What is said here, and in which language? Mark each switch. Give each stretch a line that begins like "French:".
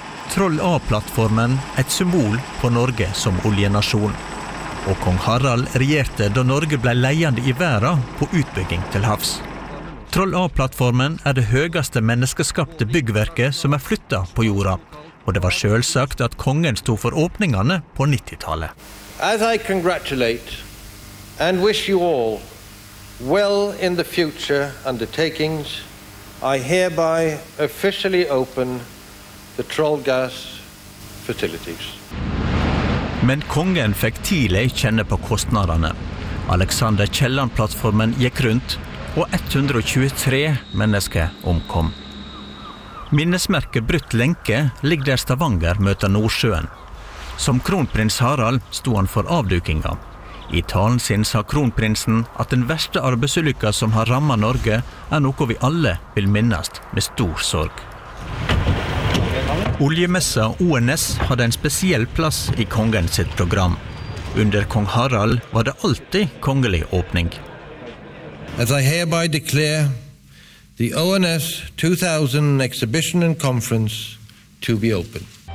Norwegian: Troll A-plattformen, et symbol på Norge som oljenasjon. Og kong Harald regjerte da Norge ble leiende i verden på utbygging til havs. Troll A-plattformen det høyeste menneskeskapte byggverket som flyttet på jorda. Og det var selvsagt at kongen stod for åpningene på 90-tallet.
English: As I congratulate and wish you all well in the future undertakings, I hereby officially open the Trollgas facilities.
Norwegian: Men kongen fikk tidlig kjenne på kostnaderne. Alexander Kielland-plattformen gikk rundt, og 123 mennesker omkom. Minnesmerket Brutt Lenke ligger der Stavanger møter Nordsjøen. Som kronprins Harald stod han for avdukingen. I talen sin sa kronprinsen at den verste arbeidsulykka som har rammet Norge er noe vi alle vil minnes med stor sorg. Oljemessa ONS hadde en spesiell plass i kongens sitt program. Under kong Harald var det alltid kongelig åpning.
English: As I hereby declare the ONS 2000 exhibition and conference to be open.